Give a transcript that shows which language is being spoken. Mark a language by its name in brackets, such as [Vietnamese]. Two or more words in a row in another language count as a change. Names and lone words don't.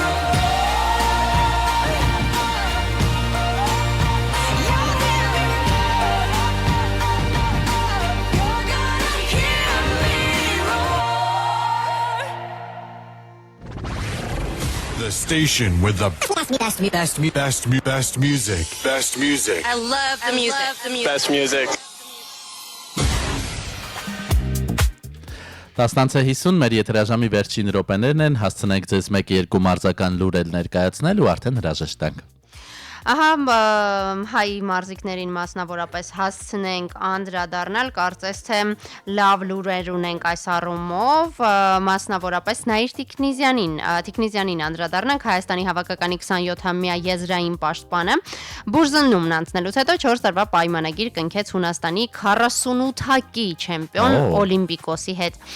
[English] The station with the best music. Best music. I love the music. Best music. [Armenian] 10:50 մեր եթերաժամի վերջին րոպեներն են, հասցնենք ձեզ 1-2 մարզական լուրեր ներկայացնել ու արդեն հրաժեշտ տանք։ Ահա հայ մարզիկներին մասնավորապես հասցնենք անդրադառնալ, կարծես թե լավ լուրեր ունենք այս առումով, մասնավորապես Նաիր Թիկնիզյանին անդրադառնանք, Հայաստանի հավաքականի 27-ամյա եզրային պաշտպանը բուրզնումն անցնելուց հետո 4 տարվա պայմանագիր կնքեց Հունաստանի 48-ակի չեմպիոն Օլիմպիկոսի հետ։